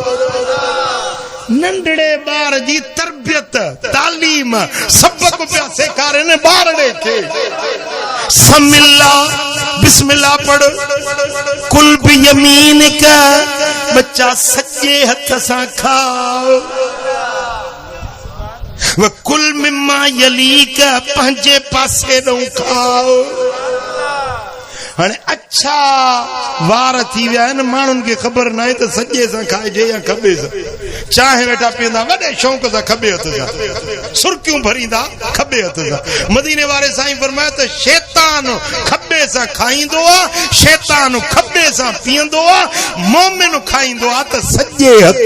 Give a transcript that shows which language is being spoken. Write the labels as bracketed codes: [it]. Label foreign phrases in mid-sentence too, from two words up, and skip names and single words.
[sd] नंढड़े ॿार जी तरबियत तालीम सबक पिया सेखारनि ॿारड़े खे समिल्ला बिस्मिल्लाह पढ़ [ar] كل بيمينك [sd] बच्चा सच्चे हथ सां खाओ [ar] وكل مما يليك [sd] पंहिंजे पासे ॾों खाओ हाणे अच्छा वार थी विया आहिनि माण्हुनि खे ख़बर न आहे त सॼे सां खाइजे या खॿे सां चांहि वेठा पीअंदा वॾे शौक़ सां खॿे हथ सां सुर्कियूं भरींदा खॿे हथ सां मदीने वारे साईं फरमायो त शैतान खॿे सां खाईंदो आहे शैतान खॿे सां पीअंदो आहे मोमिन खाईंदो आहे त सॼे हथ